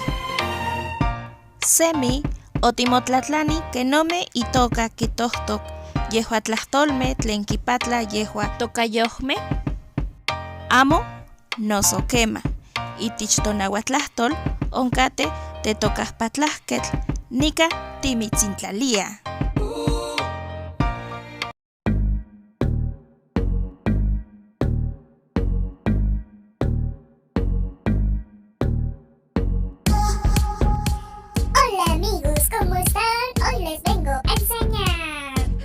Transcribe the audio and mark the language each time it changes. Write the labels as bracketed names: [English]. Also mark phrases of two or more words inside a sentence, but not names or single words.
[Nahuatl languages] Semi, otimotlatlani, kenome itoka kitohtok, yehua tlahtolme, tlenkipatla yehua tokayohme. Amo, noso quema. Itich tonahuatlahtol, oncate te tokajpatlajketl, nika timitzintlalia. [Spanish] Hola amigos, ¿cómo están? Hoy les vengo a enseñar.